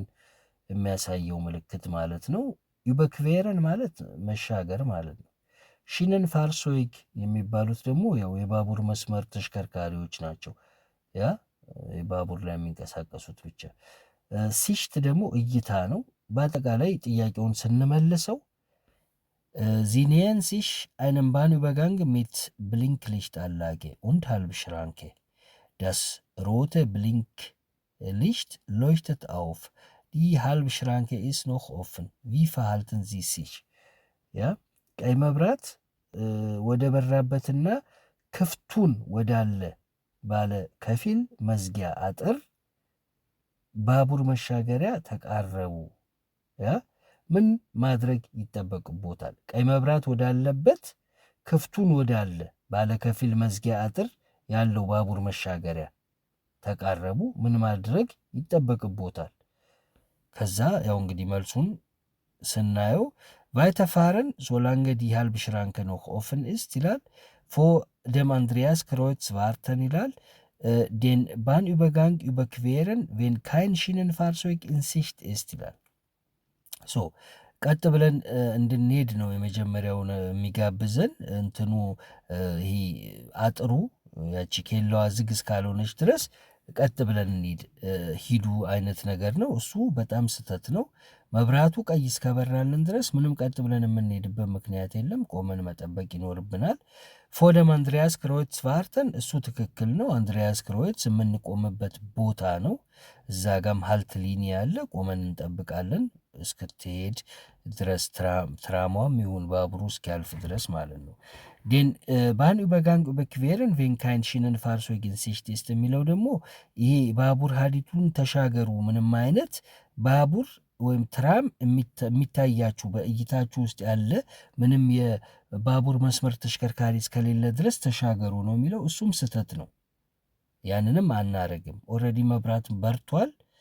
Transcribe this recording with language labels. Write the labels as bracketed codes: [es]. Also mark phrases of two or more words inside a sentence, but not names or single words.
[am] የሚያሳየው ምልክት ማለት ነው። ዩበክቬረን ማለት መሻገር ማለት ነው። [de] Schienenfahrzeug [am] የሚባሉት ደግሞ ያው የባቡር መስመር ተሽከርካሪዎች ናቸው። ያ ባቡር ላይ የሚንቀሳቀሱት ብቻ። ሲሽት ደግሞ እይታ ነው። በአጠቃላይ ጥያቄውን ስንመልሰው [de] Sie nähern sich einem Bahnübergang mit Blinklichtanlage und Halbschranke. Das rote Blinklicht leuchtet auf. Die Halbschranke ist noch offen. Wie verhalten Sie sich? Ja, [am] ቀይ መብራት ወደ በራበትና ክፍቱን ወዳለ ባለ ከፊል መዝጊያ አጥር ባቡር መሻገሪያ ተቃረቡ። ያ ምን ማድረግ ይጠበቅቦታል? ቀይ መብራት ወዳለበት ክፍቱን ወዳለ ባለ ከፊል መዝጊያ አጥር ያለው ባቡር መሻገሪያ ተቃረቡ። ምን ማድረግ ይጠበቅቦታል? ከዛ ያው እንግዲህ መልሱን ስናየው [de] weiterfahren, solange die Halbschranke noch offen ist, ይላል። vor dem Andreas Kreuz warten ይላል። den Bahnübergang überqueren, wenn kein Schienenfahrzeug in Sicht ist [am] ይላል። ሶ ቀጥ ብለን እንድንሄድ ነው የመጀመሪያውን የሚጋብዘን። እንትኑ ይሄ አጥሩ ያቺ ኬላዋ ዝግ እስካልሆነች ድረስ ቀጥ ብለን እንሂድ ሂዱ አይነት ነገር ነው። እሱ በጣም ስህተት ነው። መብራቱ ቀይ እስከበራልን ድረስ ምንም ቀጥ ብለን የምንሄድበት ምክንያት የለም። ቆመን መጠበቅ ይኖርብናል። [de] vor dem Andreas Kreuz warten [am] እሱ ትክክል ነው። አንድሪያስ ክሮይትስ የምንቆምበት ቦታ ነው። እዛ ጋም [de] Haltlinie [am] ያለ ቆመን እንጠብቃለን እስክትሄድ ድረስ ትራሟም ይሁን ባቡሩ እስኪያልፍ ድረስ ማለት ነው። [de] den Bahnübergang überqueren, wenn kein Schienenfahrzeug in Sicht ist [am] የሚለው ደግሞ ይሄ ባቡር ሀዲቱን ተሻገሩ ምንም አይነት ባቡር ወይም ትራም የሚታያችሁ በእይታችሁ ውስጥ ያለ ምንም የባቡር መስመር ተሽከርካሪ እስከሌለ ድረስ ተሻገሩ ነው የሚለው። እሱም ስህተት ነው። ያንንም አናረግም። ኦልሬዲ መብራት በርቷል።